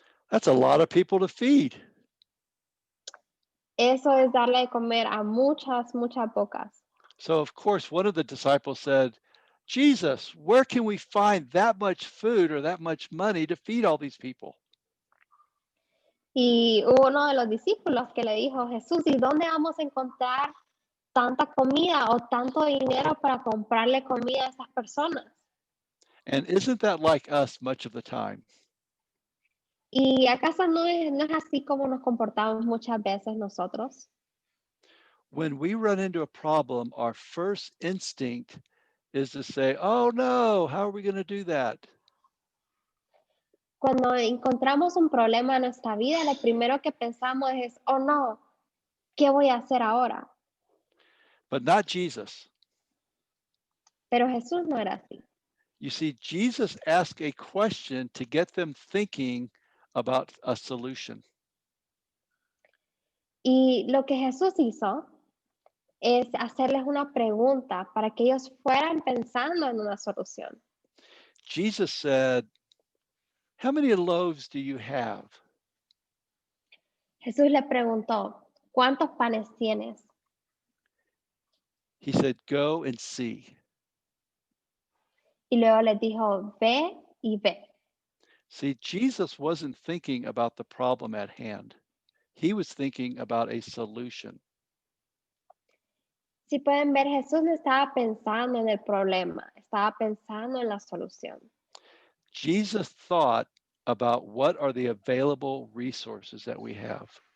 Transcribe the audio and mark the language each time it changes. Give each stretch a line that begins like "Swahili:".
English: That's a lot of people to feed.
Spanish: Eso es darle de comer a muchas, muchas pocas.
English: So of course, one of the disciples said, Jesus, where can we find that much food or that much money to feed all these people?
Spanish: Y hubo uno de los discípulos que le dijo, Jesús, ¿y dónde vamos a encontrar tanta comida o tanto dinero para comprarle comida a esas personas?
English: And isn't that like us much of the time?
Spanish: ¿Y acaso no es así como nos comportamos muchas veces nosotros?
English: When we run into a problem, our first instinct is to say, oh no, how are we going to do that?
Spanish: Cuando encontramos un problema en nuestra vida, lo primero que pensamos es, oh no, ¿qué voy a hacer ahora?
English: But not Jesus.
Spanish: Pero Jesús no era así.
English: You see, Jesus asked a question to get them thinking about a solution.
Spanish: Y lo que Jesús hizo es hacerles una pregunta para que ellos fueran pensando en una solución.
English: Jesus said, how many loaves do you have?
Spanish: Jesús le preguntó, ¿cuántos panes tienes?
English: He said, go and see.
Spanish: Y luego les dijo, ve y ve.
English: See, Jesus wasn't thinking about the problem at hand. He was thinking about a solution.
Spanish: Si pueden ver, Jesús no estaba pensando en el problema, estaba pensando en la solución.
English: Jesus thought about what are the available resources that we have.